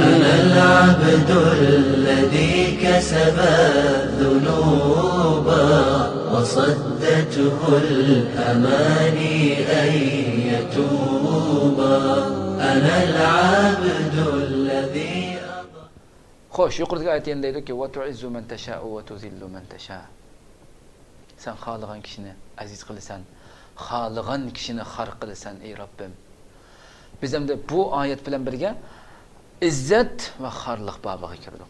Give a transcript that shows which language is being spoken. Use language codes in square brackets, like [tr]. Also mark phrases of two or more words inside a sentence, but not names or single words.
[ar] أنا العبد الذي كسب الذنوب وصدته الأماني أن يتوب. أنا العبد الذي [uz] Xo'sh, yuqoridagi aytgan deydiki, [ar] "وتعز من تشاء وتذل من تشاء." [uz] Sen xoligan kishini aziz qilasan, xoligan kishini xor qilasan ey Robbim. Biz ham bu oyat bilan birga izzat va xorliq bobiga kirdik.